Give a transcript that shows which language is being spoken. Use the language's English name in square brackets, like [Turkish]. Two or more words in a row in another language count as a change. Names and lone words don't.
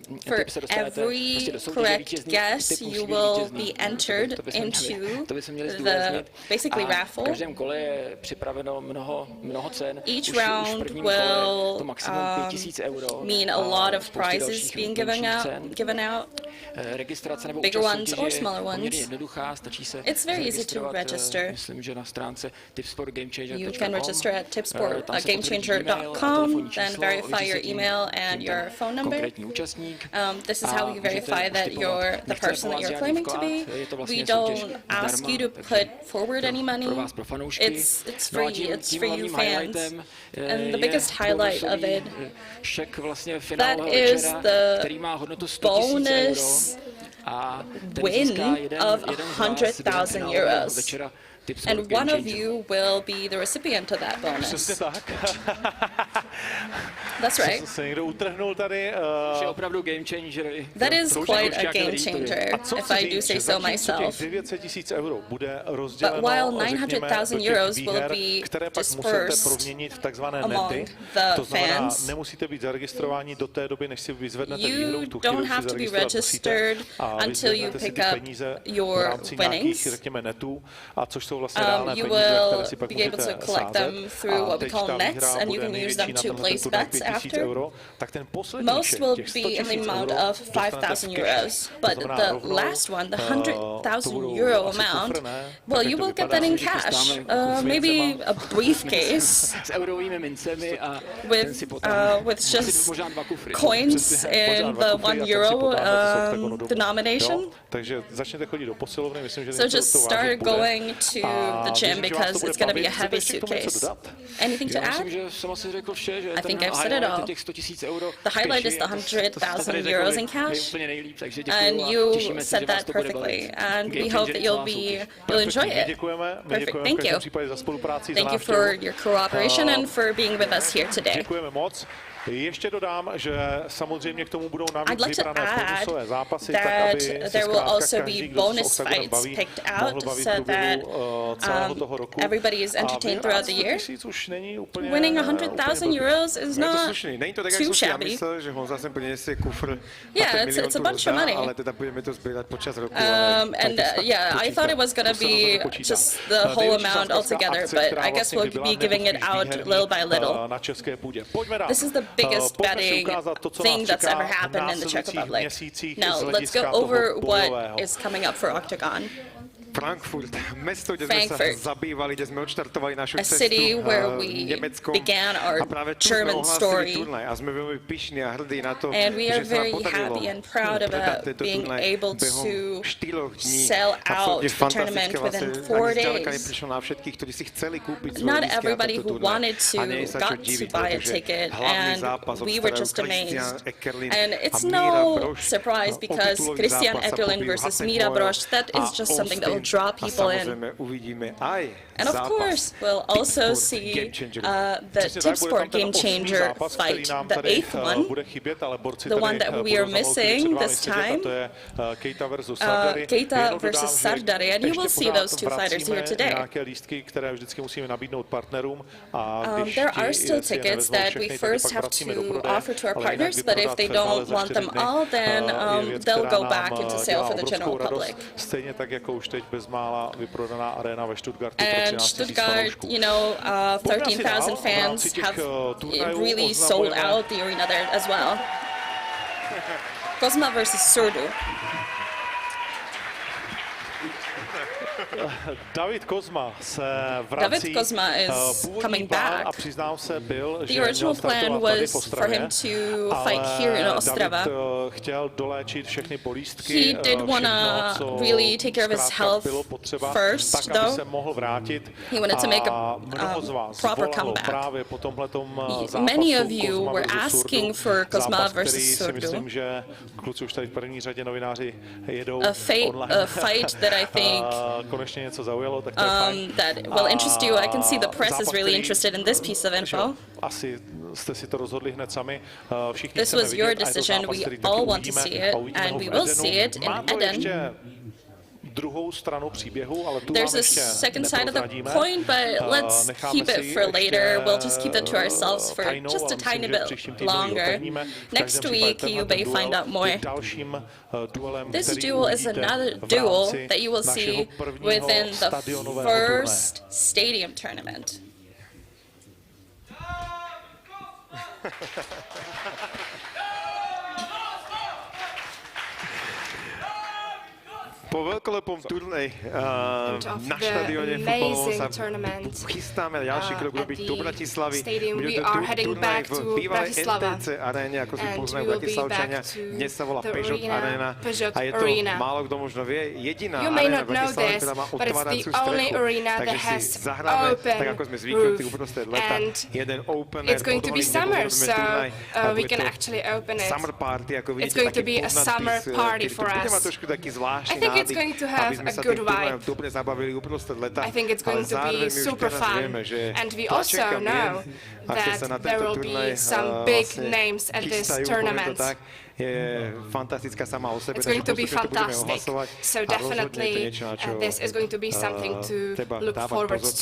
[English] For [Czech] tip se dostanete [English] every [Czech] prostě do soutěže [English] correct [Czech] vítězných [English] guess, [Czech] typů [English] you [Czech] svých [English] will [Czech] vítězných. [English] be entered [Czech] To bychom měli- to bychom měli [English] into [Czech] zdůraznit. [English] the basically [Czech] A [English] raffle. [Czech] v každém kole je připraveno mnoho cen. [English] Each [Czech] Už [English] round [Czech] v prvním [English] will, [Czech] kole to maximum 5 000 euro. [English] mean a lot of [Czech] spousty [English] prizes [Czech] dalších [English] being [Czech] menších cen. [English] given out. [Czech] Registrace nebo [English] Bigger [Czech] účast [English] ones [Czech] soutěže [English] or [Czech] je [English] smaller [Czech] poměrně [English] ones. [Czech] jednoduchá, stačí se [English] It's very easy to [Czech] zaregistrovat, [English] register. [Czech] myslím, že na stránce tipsportgamechanger.com. [English] You can register at [Czech] Tam se potvrdí e-mail a [English] tipsportgamechanger.com, [Czech] telefonní [English] then [Czech] číslo, [English] verify [Czech] ověří [English] your [Czech] se tím [English] email and your phone number. [Czech] konkrétní účastník. [English] This is [Czech] A [English] how you [Czech] můžete [English] verify that [Czech] vstupovat. [English] you're the [Czech] Nechceme [English] person that [Czech] po vás [English] you're [Czech] žádný [English] claiming to [Czech] vklad, [English] be. [Czech] je to [English] We [Czech] vlastně soutěž [English] don't ask [Czech] zdarma, [English] you to [Czech] takže [English] put forward any money. [Czech] pro vás, pro fanoušky. [English] It's [Czech] No a [English] free, [Czech] tím [English] it's for you [Czech] hlavním [English] fans. [Czech] highlightem, [English] And the [Czech] je [English] biggest highlight of [Czech] bonusový, [English] it, [Czech] šek vlastně [English] that [Czech] finálového [English] is [Czech] večera, [English] the [Czech] který má hodnotu 100 000 [English] bonus [Czech] euro. A ten [English] win [Czech] získá jeden [English] of [Czech] z vás [English] 100,000 [Czech] během [English] euros. [Czech] večera Tipsport [English] And one of [Czech] Gamechanger. [English] you will be the recipient of that [Czech] Přesně [English] bonus. [Czech] tak. [English] That's right. [Czech] Se někdo utrhnul tady. Je opravdu game changer. [English] That is [Czech] To už [English] quite [Czech] jako [English] a game [Czech] historii. [English] changer, [Czech] A co [English] if [Czech] chci [English] I do [Czech] říct, [English] say [Czech] že [English] so [Czech] zatímco těch [English] myself. [Czech] 900 000 euro bude [English] But [Czech] rozděleno, [English] while [Czech] řekněme, [English] 900,000 [Czech] do těch [English] euros will [Czech] výher, [English] be [Czech] které pak musíte [English] dispersed [Czech] proměnit v takzvané [English] among [Czech] nety, [English] the [Czech] to znamená, [English] fans, [Czech] nemusíte být zaregistrováni do té doby, než si vyzvednete výhru, [English] you [Czech] v tu chvíli [English] don't [Czech] si [English] have to be [Czech] zaregistrovat musíte [English] registered [Czech] a [English] until you [Czech] vyzvednete si [English] pick [Czech] ty [English] up [Czech] peníze v [English] your [Czech] rámci nějakých, [English] winnings. [Czech] řekněme, netů, a což jsou vlastně reálné [English] You [Czech] peníze, které [English] will [Czech] si pak [English] be able [Czech] můžete [English] to collect [Czech] sázet. [English] them through [Czech] A [English] what we [Czech] teď [English] call [Czech] ta [English] nets, [Czech] výhra [English] and you [Czech] bude [English] can use [Czech] největší [English] them [Czech] na [English] to [Czech] tenhle [English] place [Czech] turnaj [English] bets [Czech] 5 000 [English] after. [Czech] euro, tak ten poslední [English] Most [Czech] šek, [English] will [Czech] těch [English] be [Czech] 100 [English] in the [Czech] 000 [English] amount [Czech] euro, [English] of [Czech] dostanete [English] 5,000 [Czech] v keši. [English] euros, [Czech] To [English] but [Czech] znamená [English] the [Czech] rovnou, [English] last one, the [Czech] to [English] 100,000 [Czech] budou [English] euro [Czech] asi [English] amount, [Czech] kufr, ne? [English] well, [Czech] Tak jak [English] you [Czech] to [English] will get [Czech] vypadá? [English] that in [Czech] Všichni [English] cash, [Czech] dostáváme kufr [English] maybe a briefcase [Czech] S eurovými mincemi a ten [English] with [Czech] si potom [English] with [Czech] asi [English] just [Czech] možná 2 kufry. [English] coins [Czech] Přesně, [English] in [Czech] možná 2 [English] the [Czech] kufry a [English] 1 [Czech] ten si [English] euro [Czech] potáhne z Octagonu domů. [English] denomination. [Czech] Jo? Takže začněte chodit do posilovny, myslím, že [English] So [Czech] něco [English] just [Czech] to vážit [English] start [Czech] bude. [English] going to [Czech] A [English] the [Czech] věřím, [English] gym [Czech] že vás to [English] because [Czech] bude [English] it's going to be [Czech] bavit. [English] a [Czech] Chcete [English] heavy [Czech] ještě k tomu něco [English] suitcase. [Czech] dodat? [English] Anything to [Czech] Já [English] add? [Czech] myslím, že jsem asi řekl vše, že [English] I think I've said it [Czech] highlight [English] all. [Czech] je těch 100 000 euro. [English] The highlight is the [Czech] To jste tady [English] 100,000 [Czech] řekli [English] euros in [Czech] vy [English] cash. [Czech] úplně nejlíp, takže [English] And [Czech] děkuju a [English] you [Czech] těšíme se, [English] said [Czech] že vás [English] that [Czech] to bude [English] perfectly, [Czech] bavit. [English] and we [Czech] Game [English] hope [Czech] changer [English] that you'll [Czech] celá soutěž. [English] you'll enjoy [Czech] My [English] it. [Czech] děkujeme, my [English] Perfect, [Czech] děkujeme v [English] thank [Czech] každém [English] you. [Czech] případě za spolupráci, za [English] Thank you [Czech] návštěvu. [English] for your cooperation and for being with us here today. [Czech] Děkujeme moc. Ještě dodám, že samozřejmě k tomu budou navíc [English] I'd like to [Czech] vybrané [English] add [Czech] bonusové zápasy, tak [English] that [Czech] aby se [English] there will [Czech] zkrátka [English] also be [Czech] každý, kdo se s [English] bonus [Czech] OKTAGOnem [English] fights [Czech] baví, [English] picked [Czech] mohl [English] out [Czech] bavit v [English] so that [Czech] průběhu celého toho roku. [English] everybody is entertained throughout the year. [Czech] Už není úplně, [English] Winning 100,000 euros is [Czech] Je to [English] not [Czech] slušný. Není to tak, jak [English] too [Czech] jsem si já [English] shabby. [Czech] myslel, že Honza sem priniesie kufr [English] Yeah, [Czech] 20 [English] it's [Czech] milionů [English] a bunch of money. [Czech] ale teda budeme to sbírat počas roku. [English] And yeah, I thought it was going to be just the whole amount altogether, but I guess we'll be giving it out little by little. [Czech] Na české půdě. Pojďme dál. [English] This is the biggest betting thing that's ever happened in the Czech Republic. Now, let's go over what is coming up for Octagon. [Slovak] Frankfurt, mesto, kde sme sa zabývali, kde sme odštartovali našu [English] A city [Slovak] cestu [English] where we [Slovak] Nemeckom [English] began our [Slovak] a práve tu sme [English] German [Slovak] ohlásili [English] story. [Slovak] turnaj a sme veľmi pyšní a hrdí na to, [English] And we are [Slovak] že sa nám [English] very [Slovak] podarilo [English] happy and proud [Slovak] predať [English] about [Slovak] tento [English] being [Slovak] turnaj [English] able [Slovak] behom [English] to [Slovak] 4 dní. [English] sell out [Slovak] Absolutne [English] the tournament [Slovak] fantastické, [English] within [Slovak] vlastne [English] 4 [Slovak] ani zďaleka [English] days. [Slovak] neprišlo na všetkých, ktorí si chceli kúpiť svoje [English] Not [Slovak] lístky na [English] everybody [Slovak] tento [English] who [Slovak] turnaj. [English] wanted to [Slovak] A nie sa čo [English] got to [Slovak] diviť, [English] buy a [Slovak] pretože [English] ticket, [Slovak] hlavný [English] and [Slovak] zápas [English] we were [Slovak] obstarajú [English] just [Slovak] Christian [English] amazed. [Slovak] Eckerlin [English] And [Slovak] a [English] it's [Slovak] Míra [English] no [Slovak] Brož. [English] surprise [Slovak] O [English] because [Slovak] titulový [English] Christian [Slovak] zápas sa [English] Eckerlin [Slovak] pobijú [English] versus [Slovak] Hatek [English] Míra [Slovak] Moel [English] Brož, that [Slovak] a [English] is just something that will [Slovak] Austin. [English] draw [Slovak] A [English] people in. [Slovak] samozrejme uvidíme aj [English] And of [Slovak] zápas [English] course, we'll also [Slovak] Tipsport [English] see [Slovak] Gamechanger. [English] the Tipsport Gamechanger fight, the 8th one, the one that we are missing this time, Keita versus Sardary, and you will see those two fighters here today. There are still tickets that we first have to offer to our partners, but if they don't want them all, then they'll go back into sale for the general public. [Czech] Stejně tak jako už teď bezmála vyprodaná arena ve Stuttgartu. [English] And Stuttgart, you know, 13,000 fans have really sold out the arena there as well. [Czech] Kozma versus Surdu. David Kozma se vrací. [English] David Kozma is coming back. [Czech] A přiznám se, byl, [English] The original plan was for him to fight here in Ostrava. [Czech] David chtěl doléčit všechny polístky. [English] He did want to really take care of his health first, [Czech] tak, aby [English] though. [Czech] se mohl vrátit. [English] He wanted to make a proper comeback. [Czech] Právě po tomhletom zápasu [English] Many of you [Czech] Kozma [English] were [Czech] versus [English] asking [Czech] Surdu. [English] for Kozma [Czech] Zápas, [English] versus [Czech] který si [English] Surdu. [Czech] myslím, že kluci už tady v první řadě novináři jedou [English] A [Czech] online. [English] fight that I think [Czech] konečně něco zaujalo, tak to je fajn. [English] that will interest you. I can see the press is really interested in this piece of info. [Czech] Asi jste si to rozhodli hned sami. Všichni [English] This [Czech] chceme [English] was your [Czech] vidět, a je to [English] decision. [Czech] zápas, [English] We [Czech] který [English] all [Czech] taky [English] want to [Czech] uvidíme [English] see it, [Czech] a uvidíme [English] and [Czech] ho [English] we [Czech] v [English] will [Czech] Edenu. [English] see it in [Czech] Má to [English] Eden. [Czech] ještě druhou stranu příběhu, ale tu [English] There's [Czech] vám [English] a [Czech] ještě [English] second side of the [Czech] neprozradíme. [English] coin, but let's [Czech] Necháme [English] keep [Czech] si [English] it for [Czech] ještě, [English] later. We'll just keep that to ourselves for [Czech] tajnou, [English] just a [Czech] a myslím, [English] tiny [Czech] že [English] bit [Czech] příštím týdnu ji [English] longer. [Czech] otevříme. V [English] Next [Czech] každém případě [English] week, you [Czech] tenhle [English] may [Czech] duel [English] find out more. [Czech] je dalším duelem, [English] This [Czech] který [English] duel is [Czech] uvidíte [English] another [Czech] v [English] duel [Czech] rámci [English] that you will [Czech] našeho [English] see [Czech] prvního [English] within the [Czech] stadionového turnaje. [English] first stadium tournament. [Slovak] Po veľkolepom turnej na štadióne futbalovom sa chystáme ďalší krok robiť do Bratislavy. Bude to turnaj v bývalej NTC aréne, ako si poznajú Bratislavčania. Dnes sa volá Peugeot Arena a je to, málo kto možno vie, jediná aréna v Bratislave, ktorá má otváracú strechu. Takže si zahráme, tak ako sme zvyknutí uprostred leta, jeden opener, potom budeme turnaj a bude to [English] summer party, [Slovak] ako vidíte, taký podnadpis, keď to bude mať trošku taký zvláštny [English] it's going to have a good vibe. I think it's going to be super fun. And we also know that there will be some big names at this tournament. [Slovak] Je fantastická sama o sebe, [English] it's going to be fantastic. So definitely this is going to be something to look forward to.